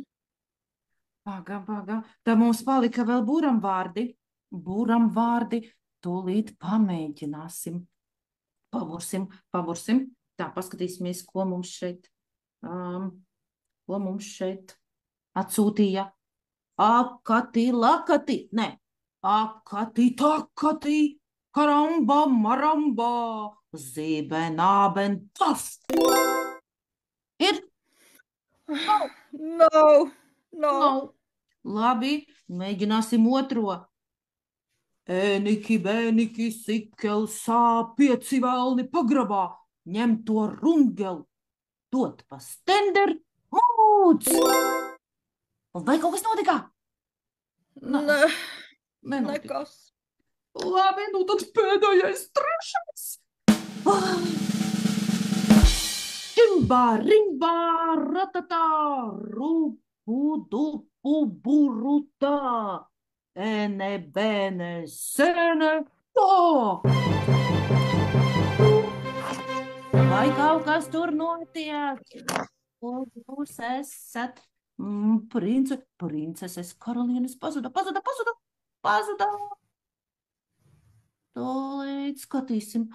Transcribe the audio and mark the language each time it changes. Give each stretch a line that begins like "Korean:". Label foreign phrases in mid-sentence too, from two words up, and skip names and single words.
Latvian: Paga. Tā mums palika vēl buramvārdi. Buramvārdi tūlīt pamēģināsim. Pabursim. Tā, paskatīsimies, ko mums šeit atsūtīja. Akati, lakati, ne. Akati, takati, karamba, maramba, zīben, āben, tas. Ir? Nav. Labi, mēģināsim otro. Ēniki, bēniki, sikel, sā, 5 velni pagrabā. Ņem to rungeli, dot pa stender, mūc! Vai kaut kas notika? Nekas. Labi, nu tad pēdējais, 3. Čimbā, rimbā, ratatā, rupu, dupu, burutā, ene, bene, sene, tā! Vai kaut kas tur notiek? Jūs esat princeses karalienes pazuda. Tūlīt skatīsim.